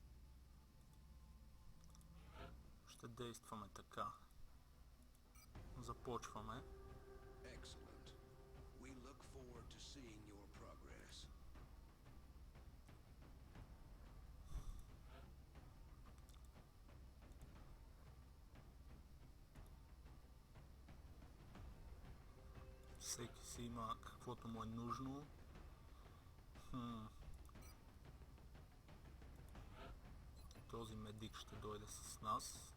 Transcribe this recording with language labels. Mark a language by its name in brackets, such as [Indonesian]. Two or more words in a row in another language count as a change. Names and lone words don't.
[Bulgarian] Ще действаме така. Започваме. [English] Excellent. We look forward to seeing your progress. [Bulgarian] Всеки си има каквото му е нужно. Този медик ще дойде с нас.